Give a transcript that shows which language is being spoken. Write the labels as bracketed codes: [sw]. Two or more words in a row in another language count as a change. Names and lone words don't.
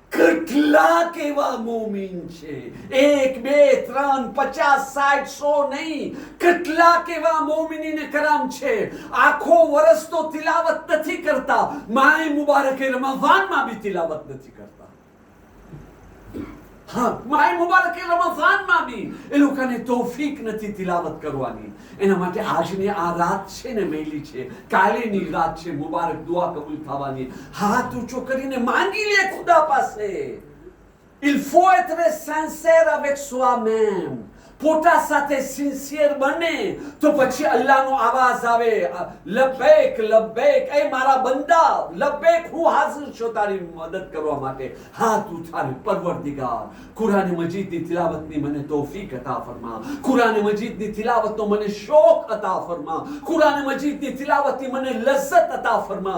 [gu] કેટલાક એવા મોમીન છે 1 2 3 50 60 100 નહીં કેટલાક એવા મોમીનીને કરામ છે આખો વર્ષ તો તિલાવત નથી કરતા માય મુબારકે રમઝાનમાં બી તિલાવત નથી કરતા હા માય મુબારકે રમઝાનમાં બી એ લોકોને તૌફીક નથી તિલાવત કરવાની એના માટે આજની આ રાત છે ને મેલી છે કાલેની રાત છે મુબારક દુઆ કબૂલ થવાની હાથ ઊંચો કરીને માંગી લે ખુદા પાસે [fr] il faut être sincère avec soi-même [gu] પોતા સાથે સિન્સિયર બને તો પછી અલ્લાહનો આવાજ આવે લબૈક લબૈક એ મારા બંદા લબૈક હું હાજર છું તારી મદદ કરવા માટે હાથ ઉઠાવી પરવરદિગાર કુરાન મજીદની તિલાવતની મને તૌફીક અતા ફરમા કુરાન મજીદની તિલાવતનો મને શોખ અતા ફરમા કુરાન મજીદની તિલાવતની મને લજ્જત અતા ફરમા